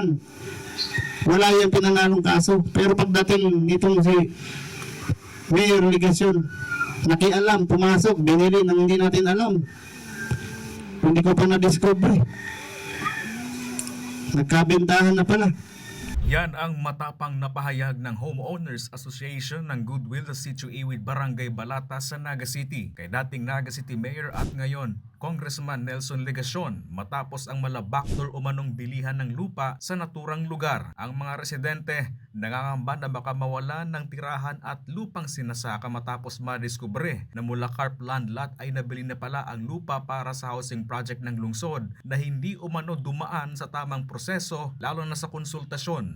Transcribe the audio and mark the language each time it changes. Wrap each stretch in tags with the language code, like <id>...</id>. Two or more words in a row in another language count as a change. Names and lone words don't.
<tl>Wala yung pinanalong kaso. Pero pagdating nitong si Mayor Legasyon, nakialam, pumasok, binili nang hindi natin alam. Hindi ko pa na-discover. Nagkabentahan na pala. Yan ang matapang na pahayag ng Homeowners Association ng Goodwill sa Sitio Iwid, Barangay Balata sa Naga City kay dating Naga City Mayor at ngayon Congressman Nelson Legasyon matapos ang malabakdor umanong bilihan ng lupa sa naturang lugar. Ang mga residente nangangamba na baka mawalan ng tirahan at lupang sinasaka matapos madiskubre na mula Carp Land Lot ay nabili na pala ang lupa para sa</tl> <en>housing project</en> <tl>ng lungsod na hindi umano dumaan sa tamang proseso lalo na sa konsultasyon.</tl>